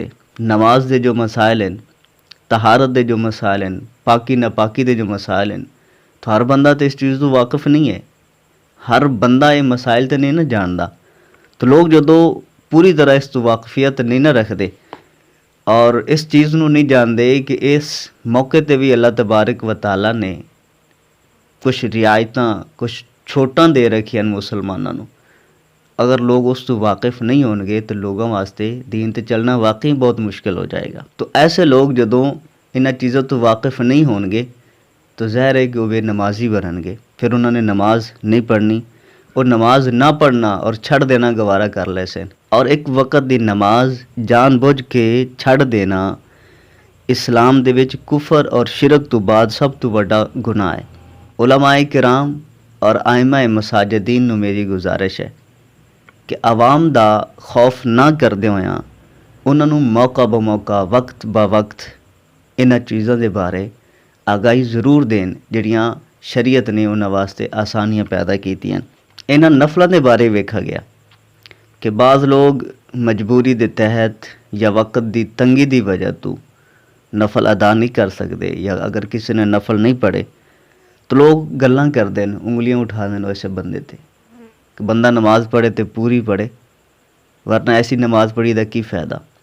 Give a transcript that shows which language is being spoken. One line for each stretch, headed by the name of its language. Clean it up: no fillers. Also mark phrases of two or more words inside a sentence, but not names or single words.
Punjabi: نماز دے جو مسائل ہیں، طہارت دے جو مسائل ہیں، پاکی ناپاکی دے جو مسائل ہیں، تو ہر بندہ تو اس چیز تو واقف نہیں ہے، ہر بندہ یہ مسائل تو نہیں نہ جاندا، تو لوگ جدوں پوری طرح اس تو واقفیت نہیں نہ رکھتے اور اس چیز نو نہیں جانتے کہ اس موقع تے بھی اللہ تبارک و تعالیٰ نے کچھ رعایتاں، کچھ چھوٹاں دے رکھیاں مسلمانوں نو، اگر لوگ اس تو واقف نہیں ہون گے تو لوگوں واسطے دین تے چلنا واقعی بہت مشکل ہو جائے گا۔ تو ایسے لوگ جدوں انہاں چیزوں تو واقف نہیں ہون گے تو ظاہر ہے کہ وہ بے نمازی بنن گے، پھر انہوں نے نماز نہیں پڑھنی اور نماز نہ پڑھنا اور چھڑ دینا گوارا کر لے سن، اور ایک وقت دی نماز جان بوجھ کے چھڑ دینا اسلام دے وچ کفر اور شرک تو بعد سب تو بڑا گناہ ہے۔ علماء کرام اور ائمہ مساجدین نو میری گزارش ہے کہ عوام دا خوف نہ کردے ہویاں انہاں نوں موقع بموقع وقت با وقت انہاں چیزاں دے بارے آگاہی ضرور دین جڑیاں ਸ਼ਰੀਅਤ ਨੇ ਉਹਨਾਂ ਵਾਸਤੇ ਆਸਾਨੀਆਂ ਪੈਦਾ ਕੀਤੀਆਂ। ਇਹਨਾਂ ਨਫਲਾਂ ਦੇ ਬਾਰੇ ਵੇਖਿਆ ਗਿਆ ਕਿ ਬਾਜ਼ ਲੋਕ ਮਜਬੂਰੀ ਦੇ ਤਹਿਤ ਜਾਂ ਵਕਤ ਦੀ ਤੰਗੀ ਦੀ ਵਜ੍ਹਾ ਤੋਂ ਨਫਲ ਅਦਾ ਨਹੀਂ ਕਰ ਸਕਦੇ, ਜਾਂ ਅਗਰ ਕਿਸੇ ਨੇ ਨਫਲ ਨਹੀਂ ਪੜ੍ਹੇ ਤਾਂ ਲੋਕ ਗੱਲਾਂ ਕਰਦੇ ਨੇ, ਉਂਗਲੀਆਂ ਉਠਾ ਦੇਣ ਵੈਸੇ ਬੰਦੇ ਤੇ ਕਿ ਬੰਦਾ ਨਮਾਜ਼ ਪੜ੍ਹੇ ਤੇ ਪੂਰੀ ਪੜ੍ਹੇ, ਵਰਨਾ ਐਸੀ ਨਮਾਜ਼ ਪੜ੍ਹੀ ਦਾ ਕੀ ਫਾਇਦਾ।